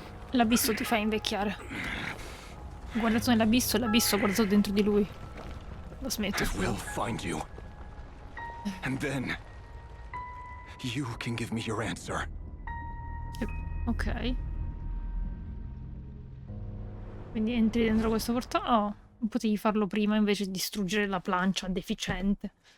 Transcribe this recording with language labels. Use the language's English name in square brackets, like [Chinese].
[Italian] L'abisso ti fa invecchiare. Ho guardato nell'abisso e l'abisso ha guardato dentro di lui. Lo smetto. [English] I will find you. And then you can give me your answer. Ok. [Italian] Quindi entri dentro questo portale. Oh, non potevi farlo prima invece di distruggere la plancia deficiente.